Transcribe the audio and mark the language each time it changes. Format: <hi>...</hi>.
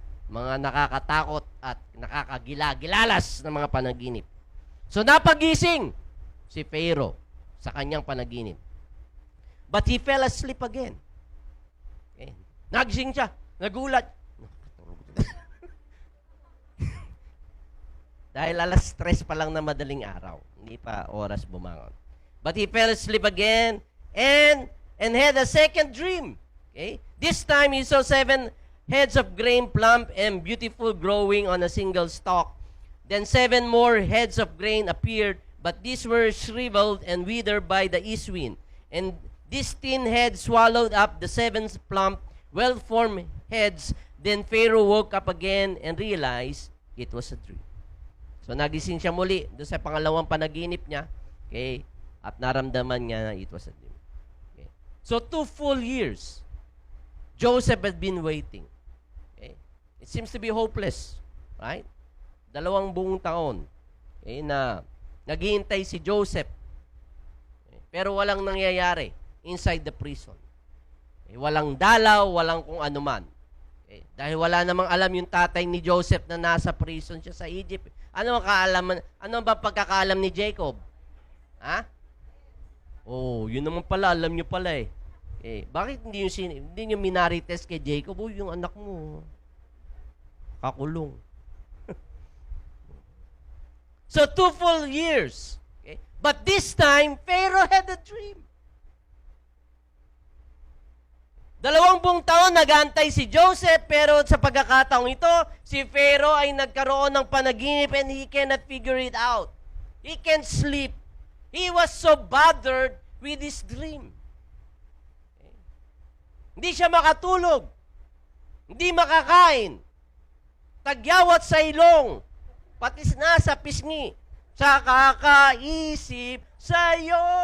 <tl>Mga nakakatakot at nakakagilagilalas na mga panaginip. So napagising si Pharaoh sa kanyang panaginip.</tl> <en>But he fell asleep again.</en> <tl>Okay? Nagising siya. Nagulat. Dahil alas 3 pa lang na madaling araw. Hindi pa oras bumangon.</tl> <en>But he fell asleep again and had a second dream. Okay? This time he saw 7 heads of grain plump and beautiful growing on a single stalk. Then 7 more heads of grain appeared, but these were shriveled and withered by the east wind. And these 10 heads swallowed up the 7 plump, well-formed heads. Then Pharaoh woke up again and realized it was a dream.</en> <tl>So nagising siya muli doon sa pangalawang panaginip niya. Okay? At naramdaman niya na</tl> <en>it was a dream. Okay? So 2 full years, Joseph had been waiting. Okay? It seems to be hopeless. Right?</en> <tl>2 buong taon.</tl> <en>Okay?</en> <tl>Na naghihintay si Joseph. Okay? Pero walang nangyayari</tl> <en>inside the prison.</en> <tl>Okay? Walang dalaw, walang kung anuman. Okay? Dahil wala namang alam yung tatay ni Joseph na nasa prison siya sa Egypt. Ano ba pagkakaalam ni Jacob? Ha? Oh, yun naman pala, alam niyo pala eh. Bakit hindi niyo minarites kay Jacob? Oh, yung anak mo. Kakulong.</tl> <en>So 2 full years. Okay? But this time, Pharaoh had a dream.</en> <tl>2 buong taon nag-aantay si Joseph, pero sa pagkakataong ito, si Pharaoh ay nagkaroon ng panaginip</tl> <en>and he cannot figure it out. He can't sleep. He was so bothered with his dream.</en> <tl>Okay? Hindi siya makatulog. Hindi makakain. Tagyawat sa ilong. Pati nasa pisngi. Sa kakaisip sa'yo.</tl>